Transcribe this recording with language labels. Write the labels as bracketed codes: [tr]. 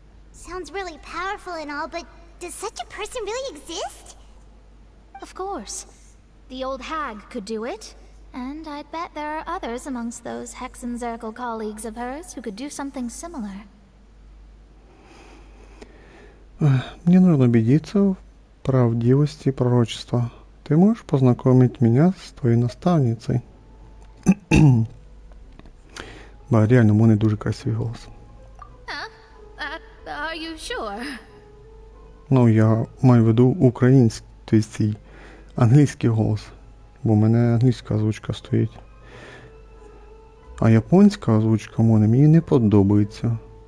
[en] Sounds really powerful and all, but does such a person really exist? Of course. The old hag could do it, and I'd bet there are others amongst those Hexenzirkel colleagues of hers who could do something similar. [ru] Мне нужно убедиться в правдивости пророчества. Ты можешь познакомить меня с твоей наставницей? [uk] Ба, реально, у мене дуже красивий голос. [en] Are you sure? [uk] Ну, я маю в виду український, тобто цей англійський голос. Бо в мене англійська озвучка стоїть. А японська озвучка мені не подобається.